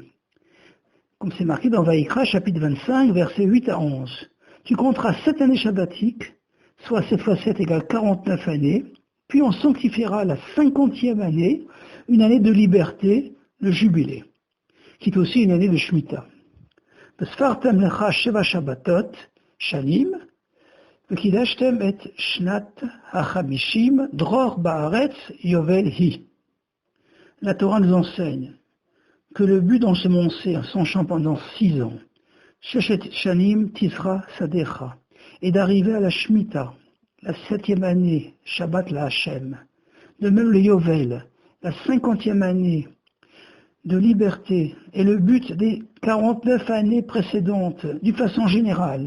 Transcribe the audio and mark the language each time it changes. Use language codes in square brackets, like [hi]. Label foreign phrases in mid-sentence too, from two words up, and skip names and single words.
[fr] Comme c'est marqué dans Vaïkra, chapitre 25, versets 8 à 11. Tu compteras 7 années shabbatiques, soit 7 fois 7 égale 49 années, puis on sanctifiera la 50e année, une année de liberté, le jubilé, qui est aussi une année de Shemitah. [he] וספרתם לך שבע שבתות שנים וקדשתם את שנת החמשים דרור בארץ יובל היא. [fr] La Torah nous enseigne que le but d'ensemencer son champ pendant 6 ans, [he] שש שנים תזרע שדך, [fr] est d'arriver à la Shemitah, la 7e année, [he] שבת לה השם. [fr] De même le Yovel, la 50e année de liberté, est le but des 49 années précédentes, d'une façon générale.